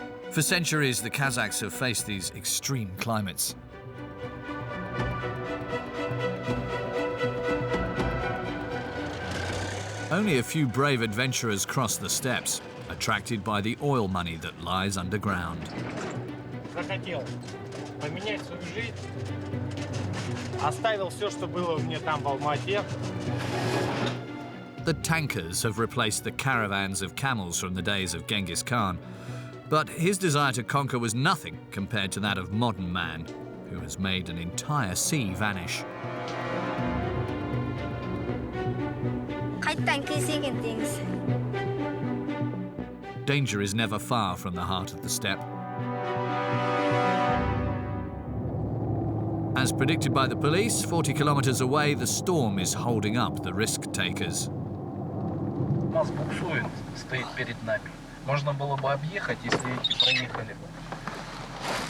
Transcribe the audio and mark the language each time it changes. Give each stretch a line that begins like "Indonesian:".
English: For centuries, the Kazakhs have faced these extreme climates. Only a few brave adventurers cross the steppes, attracted by the oil money that lies underground.
Russian: Захотел поменять свою жизнь, оставил все, что было мне там в Алмате.
English: The tankers have replaced the caravans of camels from the days of Genghis Khan. But his desire to conquer was nothing compared to that of modern man, who has made an entire sea vanish. Seeing things. Danger is never far from the heart of the steppe. As predicted by the police, 40 kilometers away, the storm is holding up the risk takers.
Russian: Нас буксует, стоит перед нами. Можно было бы объехать, если эти проехали бы.